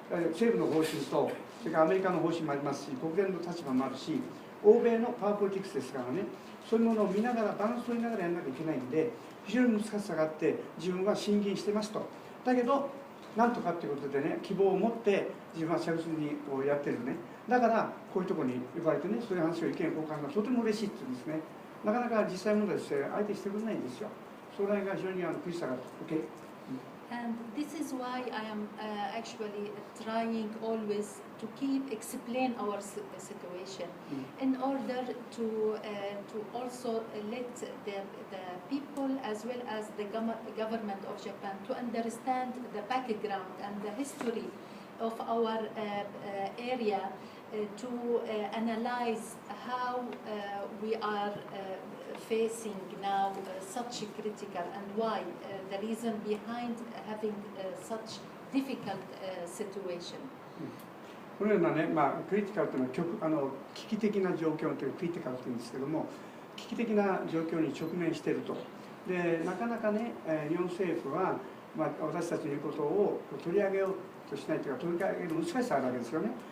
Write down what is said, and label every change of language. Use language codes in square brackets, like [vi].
[ja] 政府の方針と、それからアメリカの方針もありますし、国連の立場もあるし、欧米のパワーポリティクスですからね、そういうものを見ながら、バランスを取りながらやらなきゃいけないんで、非常に難しさがあって、自分は進言してますと。だけど、なんとかっていうことでね、希望を持って、自分は着実にこうやってるね。だから、こういうところに呼ばれてね、そういう話を意見交換がとても嬉しいっていうんですね。なかなか実際問題として相手してくれないんですよ。それが非常に苦しさがある。 OK。 [en] And this is why I am actually trying always to keep explain our situation in order to also let the people as well as the government of Japan to understand the background and the history of our area, to analyze how we are facing now such critical, and why the reason behind having such difficult situation. [ja] このようなね、クリティカルというのは危機的な状況というクリティカルというんですけども、危機的な状況に直面していると。で、なかなかね、日本政府は、私たちの言うことを取り上げようとしないというか、取り上げる難しさがあるわけですよね。